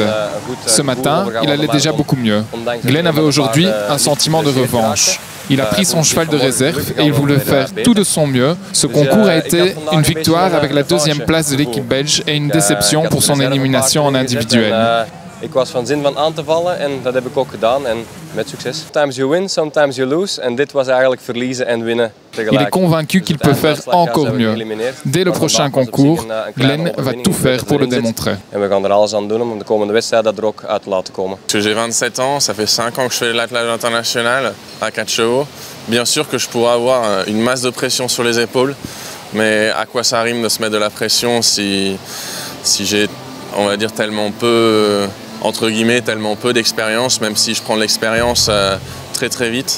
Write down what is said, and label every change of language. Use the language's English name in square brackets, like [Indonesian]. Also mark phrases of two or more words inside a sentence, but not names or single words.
[French] Ce matin, il allait déjà beaucoup mieux. Glenn avait aujourd'hui un sentiment de revanche. Il a pris son cheval de réserve et il voulait faire tout de son mieux. Ce concours a été une victoire avec la 2e place de l'équipe belge et une déception pour son élimination en individuel. [Dutch] Ik was van zin van aan te vallen en dat heb ik ook gedaan en met succes. [English] Sometimes you win, sometimes you lose [Dutch] en dit was eigenlijk verliezen en winnen tegelijk. [French] Il est convaincu qu'il peut faire encore mieux. Dès le prochain concours, Glenn va tout faire pour le démontrer. [Dutch] En we gaan er alles aan doen om de komende wedstrijden er ook uit te laten komen. [French] J'ai 27 ans, ça fait 5 ans que je fais l'attelage international à 4 chevaux. Bien sûr que je pourrais avoir une masse de pression sur les épaules, mais à quoi ça rime de se mettre de la pression si j'ai, on va dire, tellement peu... entre guillemets, tellement peu d'expérience, même si je prends de l'expérience très très vite.